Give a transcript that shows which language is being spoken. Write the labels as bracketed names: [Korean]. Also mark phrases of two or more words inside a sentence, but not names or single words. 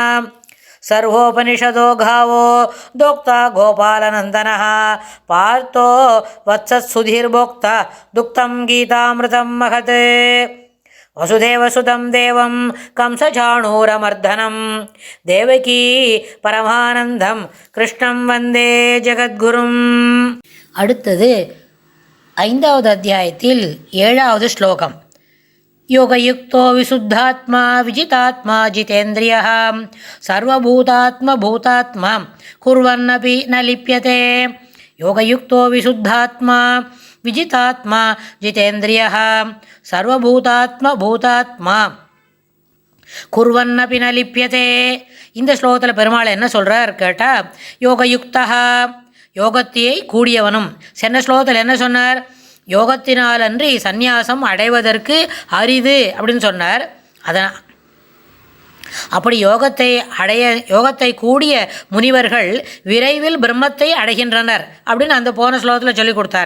[Sanskrit] सर्वोपनिषदो गावो दोक्ता गोपालनन्दनः पार्थो वत्सत्सुधीर्भोक्ता दुक्तं गीतामृतं महत्। वसुदेवसुतं देवं कंसचाणूरमर्दनं देवकी परमानन्दं कृष्णं वन्दे जगद्गुरुम्। [Tamil] அடுத்தது 5வது அத்தியாயத்தில் 7வது ஸ்லோகம். [Sanskrit] योगयुक्तो विशुद्धात्मा विजितात्मा जितेन्द्रियः सर्वभूतात्मभूतात्मा कुर्वन्नपि न लिप्यते। योगयुक्तो विशुद्धात्मा विजितात्मा जितेन्द्रियः सर्वभूतात्मभूतात्मा कुर्वन्नपि न लिप्यते. [Tamil] இந்த ஸ்லோகத்தில் பெருமாள் என்ன சொல்கிறார் கேட்டால், யோகயுக்தா யோகத்தையை கூடியவனும். சென்ற ஸ்லோகத்தில் என்ன சொன்னார்? யோகத்தினாலன்றி சந்நியாசம் அடைவதற்கு அரிது அப்படின்னு சொன்னார். அதான் அப்படி யோகத்தை கூடிய முனிவர்கள் விரைவில் பிரம்மத்தை அடைகின்றனர் அப்படின்னு அந்த போன ஸ்லோகத்தில் சொல்லி கொடுத்தார்.